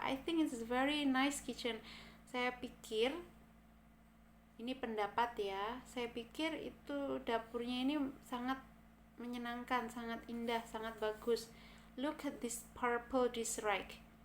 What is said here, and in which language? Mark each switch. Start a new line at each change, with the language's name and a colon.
English: I think it's a very nice kitchen.
Indonesian: Saya pikir, ini pendapat ya, saya pikir itu dapurnya ini sangat menyenangkan, sangat indah, sangat bagus.
English: Look at this purple dish rack.